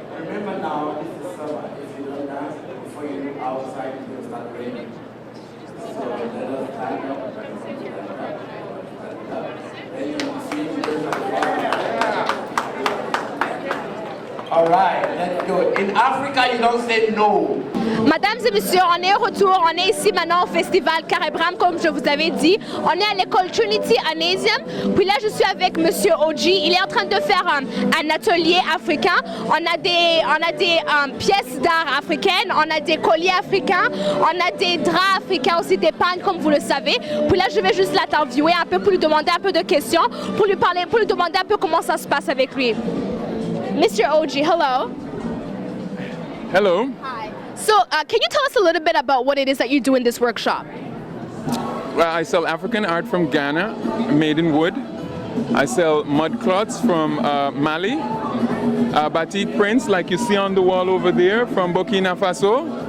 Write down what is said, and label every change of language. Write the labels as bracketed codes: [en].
[en] Remember now, this is summer. If you don't dance, before you go outside, it's going to start raining. So let us stand up. Then you can see All right, let's go. In Africa, you don't say no. [fr] Mesdames et messieurs, on est au retour. On est ici maintenant au festival Caribram, comme je vous avais dit. On est à l'école Trinity Anasium. Puis là, je suis avec Monsieur Oji. Il est en train de faire un atelier africain. On a des pièces d'art africaines. On a des colliers africains. On a des draps africains aussi, des pagnes, comme vous le savez. Puis là, je vais juste l'interviewer un peu pour lui demander un peu de questions, pour lui demander un peu comment ça se passe avec lui. [en] Mr. Oji, hello. Hello. Hi. So, can you tell us a little bit about what it is that you do in this workshop? Well, I sell African art from Ghana, made in wood. I sell mud cloths from Mali, batik prints like you see on the wall over there from Burkina Faso.